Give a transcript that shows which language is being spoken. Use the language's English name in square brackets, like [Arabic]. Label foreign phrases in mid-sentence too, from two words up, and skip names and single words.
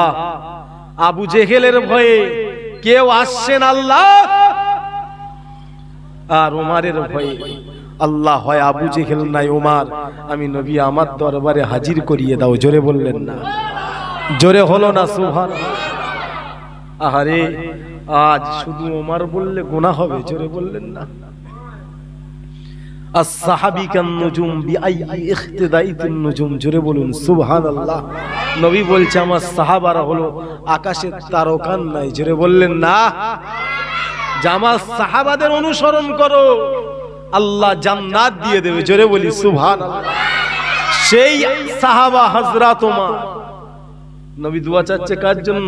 [Bangla] আবু জেহেলের ভয়ে কেউ আসছে না আল্লাহ, আর ওমরের ভয়ে আল্লাহ, হয় আবু জেহেল নাই ওমর, আমি নবী আমার দরবারে হাজির করিয়ে দাও। জোরে বললেন না? জোরে হলো না? সুবহানাল্লাহ। আহারে, আজ শুধু ওমর বললে গুনাহ হবে। জোরে বললেন না? [Arabic] الصحابي كالنجوم بأي اقتداء نجوم. [Bangla] জোরে বলুন সুবহানাল্লাহ। নবী বলছে আমার সাহাবারা হলো আকাশের তারকার নাই। জোরে বললেন না? আমার সাহাবাদের অনুসরণ করো, আল্লাহ জান্নাত দিয়ে দেবে। জোরে বলি সুবহানাল্লাহ। সেই সাহাবা হযরত ওমর, নবী দোয়া চাচ্ছে কার জন্য?